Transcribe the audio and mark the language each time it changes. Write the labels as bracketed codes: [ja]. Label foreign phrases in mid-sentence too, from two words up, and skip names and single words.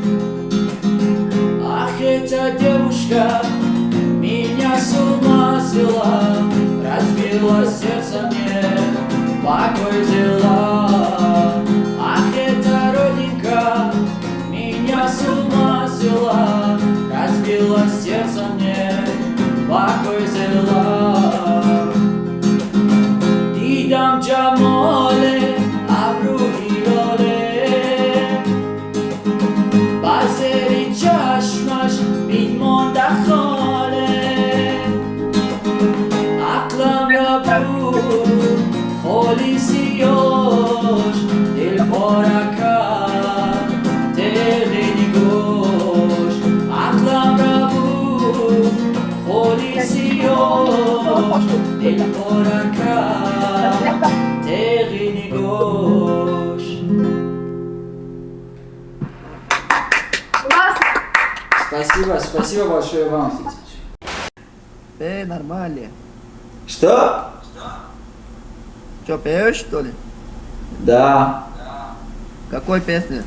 [ru] Ах, эта девушка меня с ума свела, разбилась сердце мне покой взяла. Ах, эта родинка меня с ума свела, разбила сердце мне, покой взяла. [fa] دیدم جمال ابرو هلاله، بر زیر چشمش بین مانده خاله. عقلم را بود خالی سیاش، دل پاره کرد تیغ نگاش. عقلم را بود خالی سیاش، دل پاره کرد تیغ نگاش. [ru] Спасибо, спасибо большое вам. Нормально. Что? Что, пьешь, что ли? Да. Какой песни?